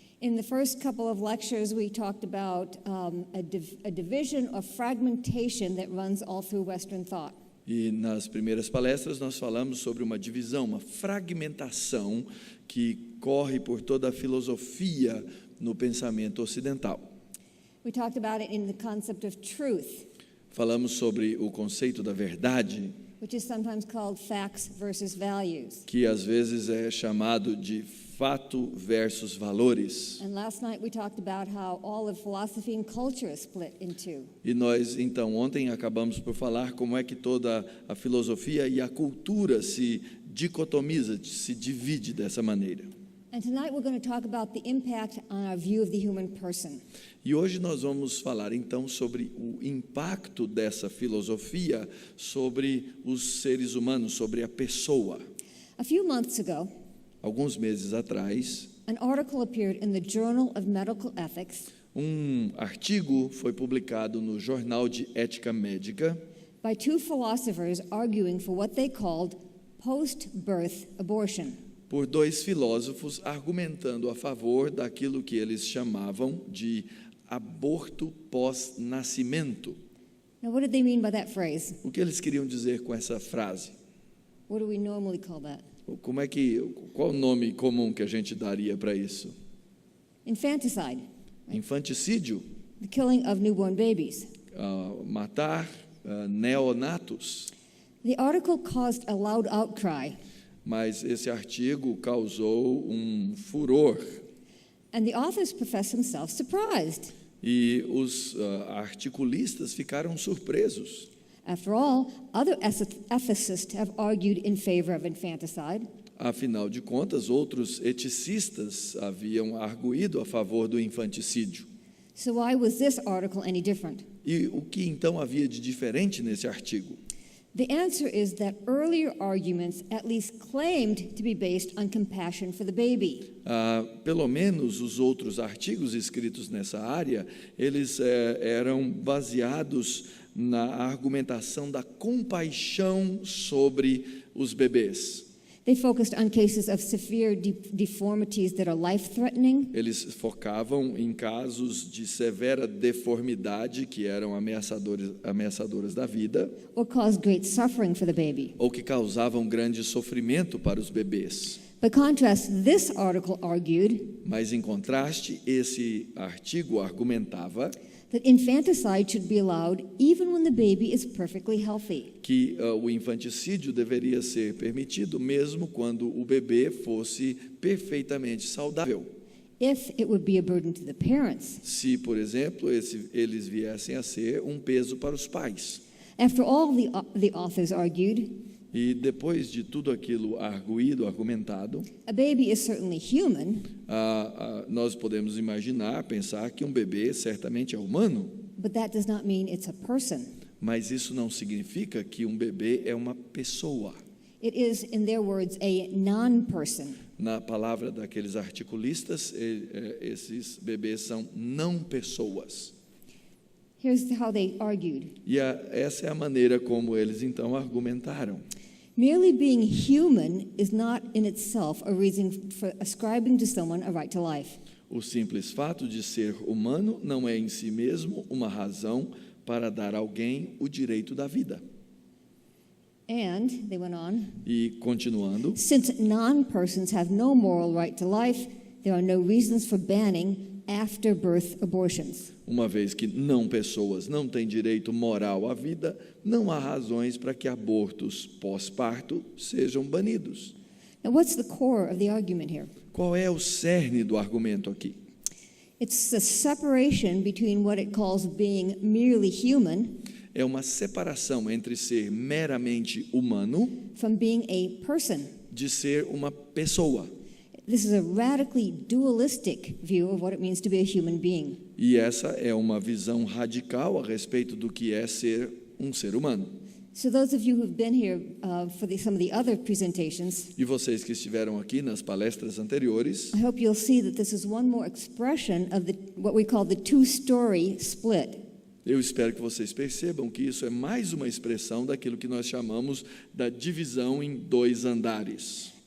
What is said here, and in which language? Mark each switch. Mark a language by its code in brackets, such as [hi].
[en] In the first couple of lectures, we talked about a division or fragmentation that runs all through Western thought. [pt] E nas primeiras palestras nós falamos sobre uma divisão, uma fragmentação que corre por toda a filosofia no pensamento ocidental. [en] We talked about it in the concept of truth, [pt] Falamos sobre o conceito da verdade, [en] which is sometimes called facts versus values. [pt] que às vezes é chamado de fato versus valores. [en] And last night we talked about how all of philosophy and culture is split in two. [pt] E nós, então, ontem acabamos por falar como é que toda a filosofia e a cultura se dicotomiza, se divide dessa maneira. [en] And tonight we're going to talk about the impact on our view of the human person. [pt] E hoje nós vamos falar, então, sobre o impacto dessa filosofia sobre os seres humanos, sobre a pessoa. [en] A few months ago, [pt] Alguns meses atrás, [en] an article appeared in the Journal of Medical Ethics [pt] um artigo foi publicado no Jornal de Ética Médica [en] by two philosophers arguing for what they called post-birth abortion. [pt] por dois filósofos argumentando a favor daquilo que eles chamavam de aborto pós-nascimento. [en] Now, what did they mean by that phrase? [pt] O que eles queriam dizer com essa frase? [en] What do we normally call that? [pt] Qual o nome comum que a gente daria para isso? [en] Infanticide, [pt] Infanticídio, [en] the killing of newborn babies. [pt] matar neonatos. [en] The article caused a loud outcry, [pt] Mas esse artigo causou um furor [en] and the authors professed themselves surprised. [pt] e os articulistas ficaram surpresos. [en] After all, other ethicists have argued in favor of infanticide. [pt] Afinal de contas, outros eticistas haviam arguído a favor do infanticídio. [en] So why was this article any different? [pt] E o que então havia de diferente nesse artigo? [en] The answer is that earlier arguments at least claimed to be based on compassion for the baby. [pt] Pelo menos os outros artigos escritos nessa área, eles eram baseados na argumentação da compaixão sobre os bebês. [en] They focused on cases of severe deformities that are life-threatening, [pt] Eles focavam em casos de severa deformidade que eram ameaçadoras da vida [en] or caused great suffering for the baby. [pt] ou que causavam grande sofrimento para os bebês. [en] By contrast, this article argued [pt] Mas, em contraste, esse artigo argumentava [en] that infanticide should be allowed even when the baby is perfectly healthy. [pt] que o infanticídio deveria ser permitido mesmo quando o bebê fosse perfeitamente saudável. [en] If it would be a burden to the parents. [pt] Se, por exemplo, eles viessem a ser um peso para os pais. [en] After all, the authors argued, [pt] E depois de tudo aquilo argumentado, [en] a baby is certainly human, [pt] nós podemos imaginar, pensar que um bebê certamente é humano, [en] but that does not mean it's a person. [pt] mas isso não significa que um bebê é uma pessoa. [en] It is, in their words, a non-person. [pt] Na palavra daqueles articulistas, esses bebês são não pessoas. [en] Here's how they argued. [pt] E essa é a maneira como eles então argumentaram. [en] Merely being human is not in itself a reason for ascribing to someone a right to life. [pt] O simples fato de ser humano não é em si mesmo uma razão para dar a alguém o direito da vida. [en] And, they went on, [pt] E continuando, [en] since non-persons have no moral right to life, there are no reasons for banning after-birth abortions. [pt] uma vez que não pessoas não têm direito moral à vida, não há razões para que abortos pós-parto sejam banidos. [en] Now, what's the core of the argument here? [pt] Qual é o cerne do argumento aqui? [en] It's the separation between what it calls being merely human [pt] É uma separação entre ser meramente humano [en] from being a person. [pt] de ser uma pessoa. [en] This is a radically dualistic view of what it means to be a human being. [pt] E essa é uma visão radical a respeito do que é ser um ser humano. [en] So those of you who've been here for some of the other presentations, [pt] E vocês que estiveram aqui nas palestras anteriores, [en] I hope you'll see that this is one more expression of what we call the two-story split. [pt] eu espero que vocês percebam que isso é mais uma expressão daquilo que nós chamamos da divisão em dois andares.